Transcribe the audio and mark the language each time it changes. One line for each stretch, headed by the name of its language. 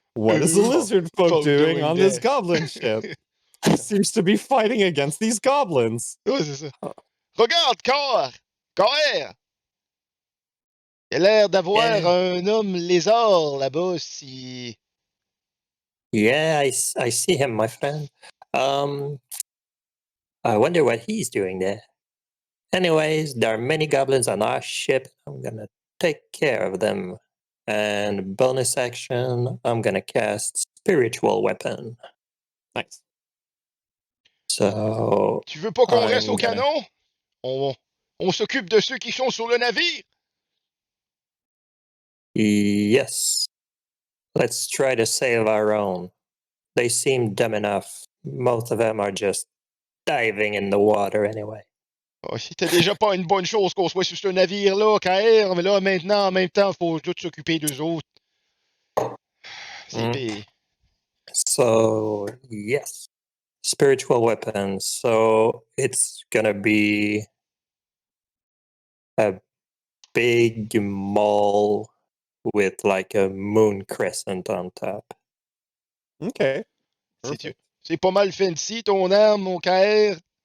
English: What is the lizard folk doing on this goblin ship? He seems to be fighting against these goblins.
French: Ouais, c'est ça. Regarde, Car! Car! Il a l'air d'avoir un homme lézard là-bas, si...
English: Yeah, I see him, my friend. I wonder what he's doing there. Anyways, there are many goblins on our ship. I'm gonna take care of them. And bonus action, I'm gonna cast Spiritual Weapon. Nice. So
French: Tu veux pas qu'on
English: I'm
French: reste au
English: gonna-
French: canon? On s'occupe de ceux qui sont sur le navire.
English: Yes. Let's try to save our own. They seem dumb enough. Most of them are just diving in the water anyway.
French: Oh, c'était déjà pas une bonne chose qu'on soit sur ce navire-là, KR, mais là, maintenant, en même temps, faut tout s'occuper d'eux autres. C'est pire.
English: So, yes. Spiritual weapon. So, it's gonna be a big maul with like a moon crescent on top. Okay.
French: C'est pas mal fancy, ton arme, mon KR.